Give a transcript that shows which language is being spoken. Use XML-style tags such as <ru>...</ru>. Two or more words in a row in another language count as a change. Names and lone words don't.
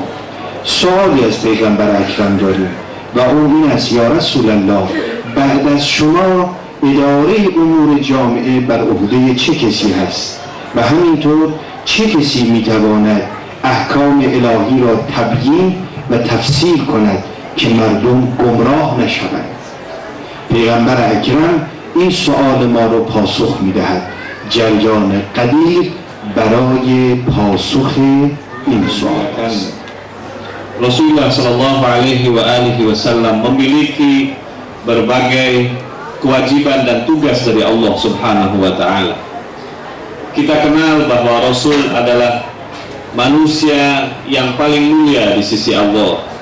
<fa>سوالی از پیغمبر اکرم داریم و اون این است:</fa> <ar>یا رسول الله،</ar> <fa>بعد از شما اداره امور جامعه بر عهده چه کسی هست و همینطور چه کسی میتواند احکام الهی را تبیین و تفسیر کند که مردم گمراه نشوند؟ پیغمبر اکرم این سؤال ما رو پاسخ میدهد. جریان قدیر برای پاسخ این سؤال است.</fa> <id>Rasulullah</id> <ar>صلى الله عليه وسلم</ar> <id>memiliki berbagai kewajiban dan tugas dari Allah</id> <ar>سبحانه وتعالى.</ar> <id>Kita kenal bahwa Rasul adalah manusia yang paling mulia di sisi Allah.</id>